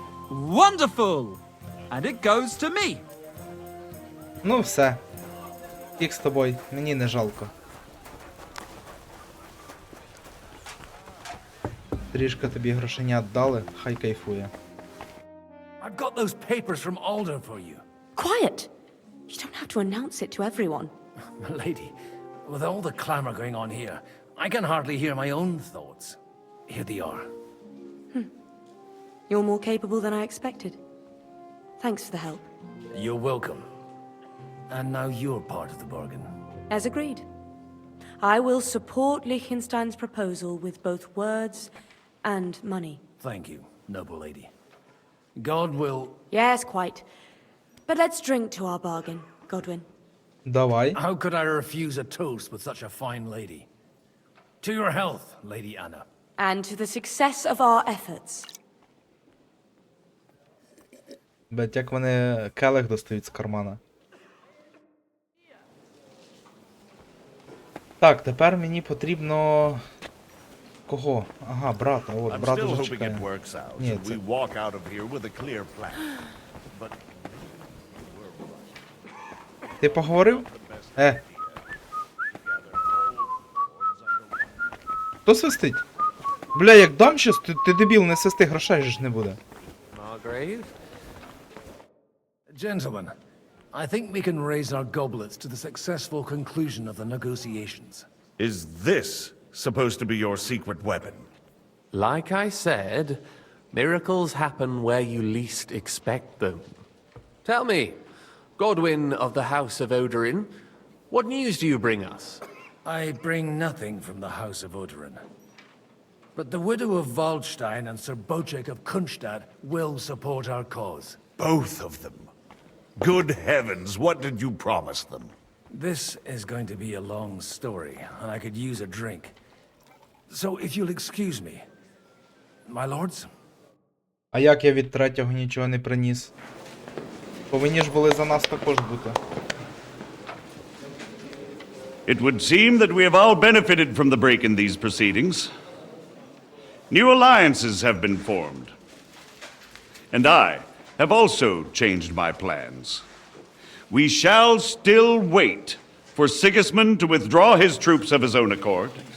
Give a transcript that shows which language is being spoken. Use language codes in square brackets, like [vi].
[en] Wonderful! And it goes to me. [uk] Ну все. Фіг з тобою, мені не жалко. Трішки тобі грошенят дали, хай кайфує. [en] I've got those papers from Alder for you. Quiet! You don't have to announce it to everyone. Milady, with all the clamor going on here, I can hardly hear my own thoughts. Here they are. You're more capable than I expected. Thanks for the help. You're welcome. And now you're part of the bargain. As agreed. I will support Liechtenstein's proposal with both words and money. Thank you, noble lady. God will... Yes, quite. But let's drink to our bargain, Godwin. [uk] Давай. [en] How could I refuse a toast with such a fine lady? To your health, Lady Anna. And to the success of our efforts. [uk] Блять, як вони келих достають з кармана. Так, тепер мені потрібно... Кого? Ага, брата. От, брат уже чекає. Ні, це... Ти поговорив? Хто свистить? Бля, як дам щас, ти дебіл, не свисти, грошей же ж не буде. [en] Margrave? Gentlemen, I think we can raise our goblets to the successful conclusion of the negotiations. Is this supposed to be your secret weapon? Like I said, miracles happen where you least expect them. Tell me, Godwin of the House of Odorin, what news do you bring us? I bring nothing from the House of Odorin. But the widow of Waldstein and Sir Bocek of Kunstad will support our cause. Both of them? Good heavens, what did you promise them? This is going to be a long story, and I could use a drink. So if you'll excuse me, my lords? [uk] А як я від третього нічого не приніс? Повинні ж були за нас також бути. [en] It would seem that we have all benefited from the break in these proceedings. New alliances have been formed. And I have also changed my plans. We shall still wait for Sigismund to withdraw his troops of his own accord.